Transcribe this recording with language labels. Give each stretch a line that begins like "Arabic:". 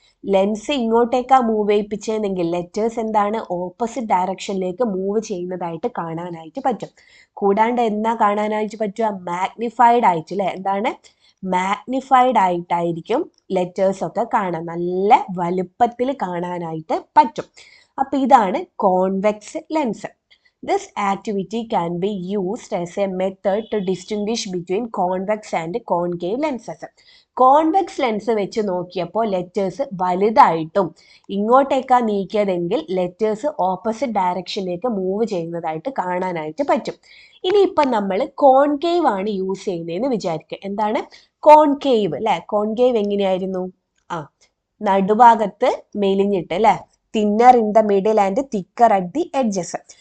Malayalam: Lens ഇങ്ങോട്ടേക്കാ move ചെയ്യിപ്പിച്ചതെങ്കിൽ letters എന്താണ്, opposite ഡയറക്ഷനിലേക്ക് move ചെയ്യുന്നതായിട്ട് കാണാനായിട്ട് പറ്റും. കൂടാണ്ട് എന്നാ കാണാനായിട്ട് പറ്റുക, മാഗ്നിഫൈഡ് ആയിട്ട് അല്ലേ, എന്താണ്, മാഗ്നിഫൈഡ് ആയിട്ടായിരിക്കും ലെറ്റേഴ്സ് ഒക്കെ കാണാൻ, നല്ല വലുപ്പത്തിൽ കാണാനായിട്ട് പറ്റും. അപ്പൊ ഇതാണ് convex lens.
English: This activity can be used as a method to distinguish between convex and concave lenses.
Malayalam: Convex lens വെച്ച് നോക്കിയപ്പോൾ ലെറ്റേഴ്സ് വലുതായിട്ടും ഇങ്ങോട്ടേക്കാ നീക്കിയതെങ്കിൽ ലെറ്റേഴ്സ് ഓപ്പോസിറ്റ് ഡയറക്ഷനിലേക്ക് മൂവ് ചെയ്യുന്നതായിട്ട് കാണാനായിട്ട് പറ്റും. ഇനിയിപ്പം നമ്മൾ കോൺകേവ് ആണ് യൂസ് ചെയ്യുന്നതെന്ന് വിചാരിക്കുക. എന്താണ് കോൺകേവ് അല്ലെ, കോൺകേവ് എങ്ങനെയായിരുന്നു, നടുഭാഗത്ത് മെലിഞ്ഞിട്ട് അല്ലെ,
English: Thinner in the middle and thicker at the edges.